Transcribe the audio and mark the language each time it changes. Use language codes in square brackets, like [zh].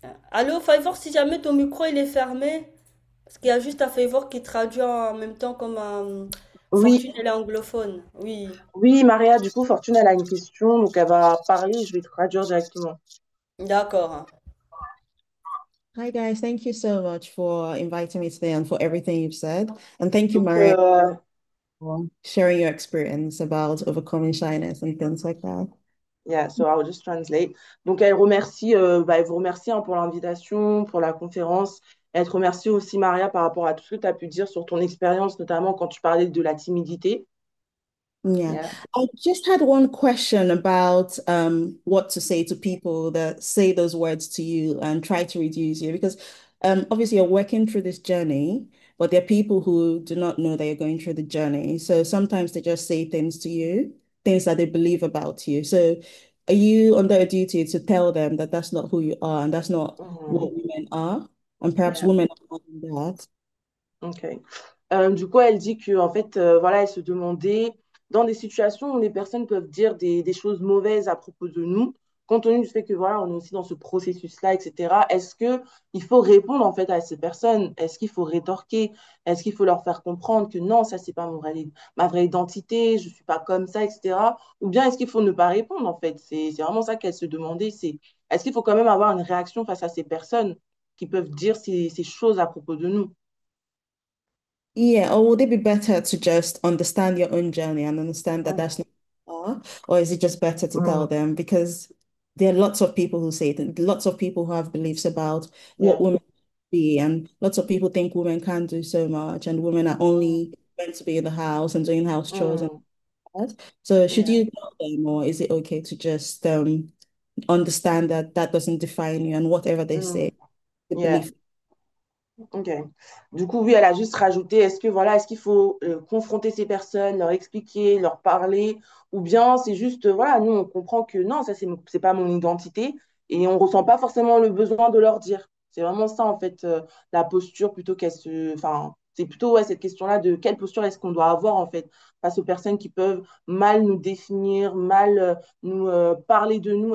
[fr] Allô, Favor, si jamais ton micro il est fermé, parce qu'il y a juste un Favor qui traduit en même temps comme Oui. Fortune, elle est anglophone. Oui. Oui, Maria, du coup, Fortune, elle a une question, donc elle va parler, je vais traduire directement. D'accord. [en] Hi guys, thank you so much for inviting me today and for everything you've said. And thank you, [fr] Donc, [en] Maria, for sharing your experience about overcoming shyness and things like that. Yeah, so I'll just translate. [fr] Donc, elle remercie, elle vous remercie hein, pour l'invitation, pour la conférence. Elle te remercie aussi, Maria, par rapport à tout ce que tu as pu dire sur ton expérience, notamment quand tu parlais de la timidité. [en] Yeah. Yeah. I just had one question about what to say to people that say those words to you and try to reduce you. Because obviously you're working through this journey, but there are people who do not know that you're going through the journey. So sometimes they just say things to you, things that they believe about you. So are you under a duty to tell them that that's not who you are and that's not what women are? And perhaps Yeah. women are not that. Okay. [fr] Du coup, elle dit que en fait, voilà, elle se demandait dans des situations où les personnes peuvent dire des choses mauvaises à propos de nous, compte tenu du fait que voilà, on est aussi dans ce processus-là, etc. Est-ce que il faut répondre en fait à ces personnes? Est-ce qu'il faut rétorquer? Est-ce qu'il faut leur faire comprendre que non, ça c'est pas ma vraie identité, je suis pas comme ça, etc. Ou bien est-ce qu'il faut ne pas répondre en fait? C'est vraiment ça qu'elle se demandait. Est-ce qu'il faut quand même avoir une réaction face à ces personnes qui peuvent dire ces choses à propos de nous? [en] Yeah, or would it be better to just understand your own journey and understand that Oh. that's not who you are? Or is it just better to tell them? Because there are lots of people who say it, lots of people who have beliefs about what Yeah. women should be, and lots of people think women can do so much, and women are only meant to be in the house and doing house chores and that. So should Yeah. you tell them, or is it okay to just understand that that doesn't define you, and whatever they say, the Yeah. belief. [fr] Ok. Du coup, oui, elle a juste rajouté, est-ce que voilà, est-ce qu'il faut confronter ces personnes, leur expliquer, leur parler, ou bien c'est juste, voilà, nous on comprend que non, ça c'est pas mon identité, et on ressent pas forcément le besoin de leur dire. C'est vraiment ça en fait, la posture plutôt qu'elle se. Enfin, c'est plutôt ouais, cette question-là de quelle posture est-ce qu'on doit avoir en fait face aux personnes qui peuvent mal nous définir, mal nous parler de nous.